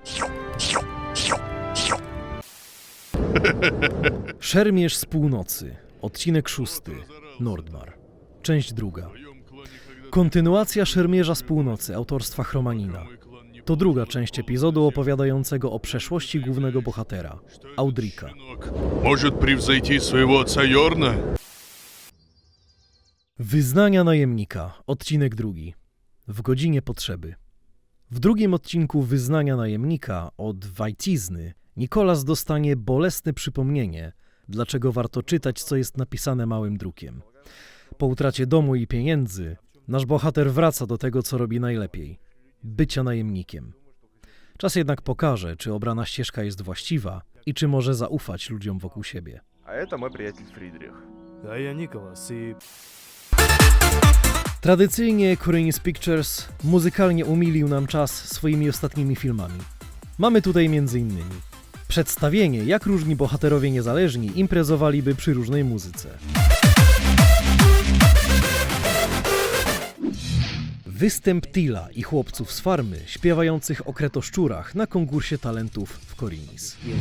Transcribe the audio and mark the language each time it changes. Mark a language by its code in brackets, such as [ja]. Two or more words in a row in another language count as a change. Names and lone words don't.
[pl] Szermierz z północy, odcinek 6, Nordmar, część 2. Kontynuacja Szermierza z północy autorstwa Chromanina. To druga część epizodu opowiadającego o przeszłości głównego bohatera, Audrika. [ru] Может превзойти своего отца Йорна? [pl] Wyznania najemnika, odcinek 2. W godzinie potrzeby. W drugim odcinku Wyznania najemnika od Wajcizny Nikolas dostanie bolesne przypomnienie, dlaczego warto czytać, co jest napisane małym drukiem. Po utracie domu i pieniędzy nasz bohater wraca do tego, co robi najlepiej. Bycia najemnikiem. Czas jednak pokaże, czy obrana ścieżka jest właściwa i czy może zaufać ludziom wokół siebie. [ru] A это мой приятель Фридрих. А я Николас, и... [pl] Tradycyjnie Korinis Pictures muzykalnie umilił nam czas swoimi ostatnimi filmami. Mamy tutaj m.in. przedstawienie, jak różni bohaterowie niezależni imprezowaliby przy różnej muzyce. Występ Tila i chłopców z farmy śpiewających o kretoszczurach na konkursie talentów w Korinis.